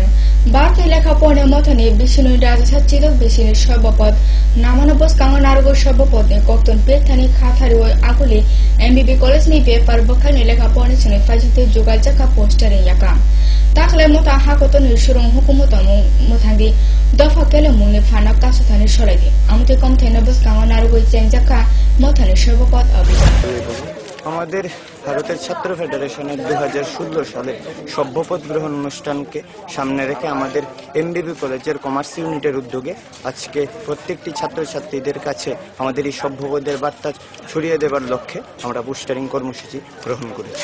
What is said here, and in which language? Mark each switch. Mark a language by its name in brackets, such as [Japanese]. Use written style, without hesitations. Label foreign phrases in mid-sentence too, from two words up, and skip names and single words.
[Kok Borok] Barti lekha porne mothani bishinu raja chidok bishinu shobopod namano bos kango narugo shobopod ne kokton pethani khathari oi akuli MBB college ni paper bokhani lekha porne chine fajite jogal jaka poster yaka. Takle mota hakoton surung hukumotamu mothandi dofa kele mungne phana kasathani solaidi. Amte kom thena bos kango narugo chenjaka mothani shobopod abhijan. [Bangla] আমাদের ভারতের ছাত্র ফেডারেশনের 2016 সালে সভ্যপদ গ্রহণ অনুষ্ঠানকে সামনে রেখে আমাদের এমবিবি কলেজের কমার্স ইউনিটের উদ্যোগে আজকে প্রত্যেকটি ছাত্রছাত্রীদের কাছে আমাদের এই সভ্যপদের বার্তা ছড়িয়ে দেওয়ার লক্ষ্যে আমরা পোস্টারিং কর্মসূচি গ্রহণ করেছি।